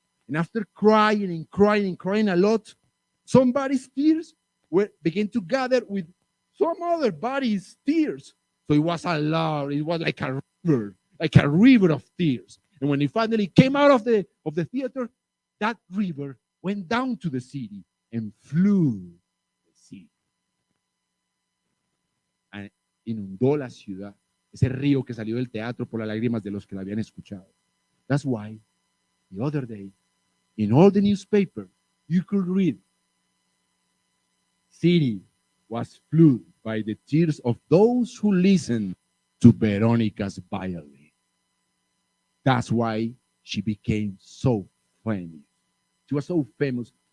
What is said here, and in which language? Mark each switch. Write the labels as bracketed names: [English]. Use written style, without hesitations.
[English] And after crying a lot, somebody's tears began to gather with some other body's tears. So it was a lot. It was like a river of tears. And when he finally came out of the theater, that river went down to the city and flew the city. [Spanish] And inundó la ciudad. Ese río que salió del teatro por las lágrimas de los que la habían escuchado. [English] That's why the other day, in all the newspaper, you could read city was flooded by the tears of those who listened to Veronica's violin. That's why she became so famous. She was so famous.